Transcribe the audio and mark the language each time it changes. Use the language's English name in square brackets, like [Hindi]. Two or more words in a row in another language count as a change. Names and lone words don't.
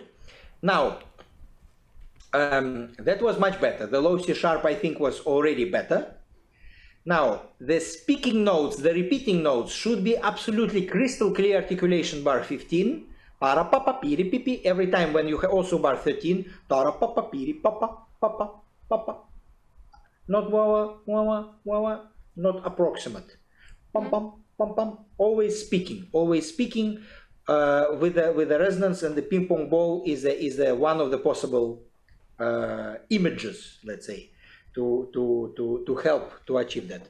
[English] Now, that was much better. The low C sharp, I think, was already better. Now, the speaking notes, the repeating notes should be absolutely crystal clear articulation bar 15. Para papa piri pipi. Every time when you have also bar 13. Tara papa piri papa papa papa. not wah wah wah, not approximate. Pam pam pam pam. Always speaking. With the resonance, and the ping pong ball is one of the possible images, let's say, to help to achieve that.